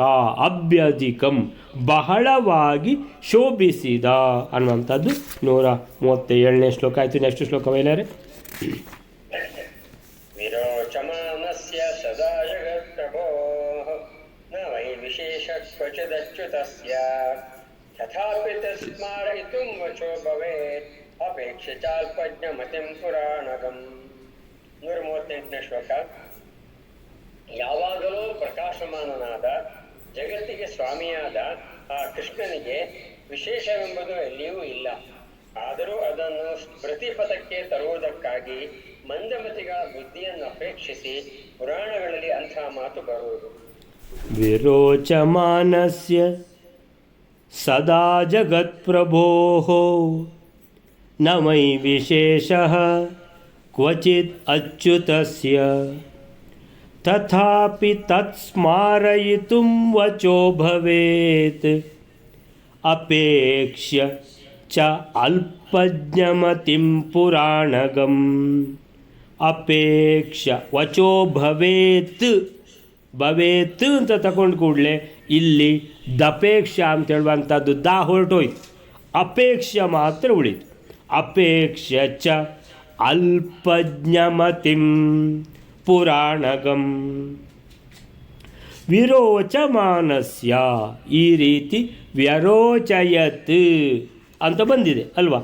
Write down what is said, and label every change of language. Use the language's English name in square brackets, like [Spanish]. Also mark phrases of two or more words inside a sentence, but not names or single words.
[Kannada] ಅಭ್ಯಧಿಕಂ ಬಹಳವಾಗಿ ಶೋಭಿಸಿದ ಅನ್ನುವಂಥದ್ದು 137ನೇ ಶ್ಲೋಕ ಆಯಿತು. ನೆಕ್ಸ್ಟ್ ಶ್ಲೋಕ ಮೇಲಾರೆ. [Sanskrit] ವಿರೋಚಮಾನಸ್ಯ ಸದಾ ಜಗತ್ಪ್ರಭೋಃ ನ ವೈ ವಿಶೇಷ ಕ್ವಚಿದಚ್ಯುತಸ್ಯ ತಥಾಪಿ ತಸ್ಮಾರಯಿತುಂ ವಚೋ ಭವೇತ್ ಅಪೇಕ್ಷೆ ಚಾಲ್ಪಜ್ಞಮತಿಂ ಪುರಾಣಗಂ. [Kannada] 138ನೇ ಶ್ಲೋಕ. ಯಾವಾಗಲೂ ಪ್ರಕಾಶಮಾನನಾದ ಜಗತ್ತಿಗೆ ಸ್ವಾಮಿಯಾದ ಆ ಕೃಷ್ಣನಿಗೆ ವಿಶೇಷವೆಂಬುದು ಎಲ್ಲಿಯೂ ಇಲ್ಲ. ಆದರೂ ಅದನ್ನು ಪ್ರತಿಪಥಕ್ಕೆ ತರುವುದಕ್ಕಾಗಿ ಮಂದಮತಿಗಳ ಬುದ್ಧಿಯನ್ನು ಅಪೇಕ್ಷಿಸಿ ಪುರಾಣಗಳಲ್ಲಿ ಅಂಥ ಮಾತು ಬರುವುದು. [Sanskrit] ವಿರೋಚಮಾನಸ್ಯ ಸದಾ ಜಗತ್ಪ್ರಭೋಃ ನ ಮೈ ವಿಶೇಷಃ ಕ್ವಚಿತ್ ಅಚ್ಯುತಸ್ಯ ತಥಾಪಿ ತತ್ಸ್ಮಾರಯಿತುಂ ವಚೋ ಭವೇತ್ ಅಪೇಕ್ಷ್ಯ ಚ ಅಲ್ಪಜ್ಞಮತಿಂ ಪುರಾಣಗಂ. ಅಪೇಕ್ಷ ವಚೋ ಭವೇತ್. [Kannada] ಭವೇತ್ ಅಂತ ತಗೊಂಡು ಕೂಡಲೇ ಇಲ್ಲಿ ದಪೇಕ್ಷ ಅಂತ ಹೇಳುವಂಥದ್ದು ದಾ ಹೊರಟೋಯ್ತು, ಅಪೇಕ್ಷ ಮಾತ್ರ ಉಳಿತು. [Sanskrit] ಅಪೇಕ್ಷ ಚ ಅಲ್ಪಜ್ಞಮತಿಂ ಪುರಾಣಗಂ. [Kannada] ವಿರೋಚಮಾನಸ್ಯ ಈ ರೀತಿ ವ್ಯರೋಚಯತ್ ಅಂತ ಬಂದಿದೆ ಅಲ್ವಾ.